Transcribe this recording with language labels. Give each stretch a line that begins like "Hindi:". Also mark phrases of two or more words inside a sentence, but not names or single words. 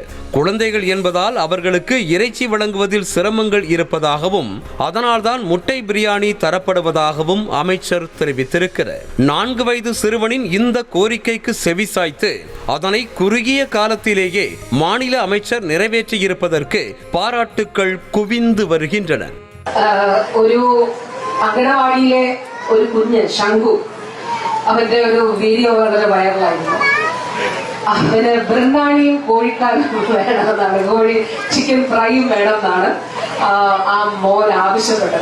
Tamil: குழந்தைகள் என்பதால் அவர்களுக்கு இறைச்சி வழங்குவதில் சிரமங்கள் இருப்பதாகவும் அதனால்தான் முட்டை பிரியாணி தரப்படுவதாகவும் அமைச்சர் தெரிவித்திருக்கிறார். 4 வயது சிறுவனின் இந்த கோரிக்கைக்கு செவிசாய்த்து அதனை குறுகிய காலத்திலேயே மாநில அமைச்சர் நிறைவேற்றியிருப்பதற்கு பாராட்டுக்கள் குவிந்து வருகின்றன.
Malayalam: ഒരു അംഗനവാടിയിലെ ഒരു കുഞ്ഞ് ശംഖു, അവന്റെ ഒരു വീഡിയോ വളരെ വൈറലായിരുന്നു. അവന് ബിരിയാണിയും കോഴിക്കാലും വേണമെന്നാണ്, കോഴി
English: chicken fryum
Malayalam: വേണമെന്നാണ് ആ മോൻ ആവശ്യപ്പെട്ടത്.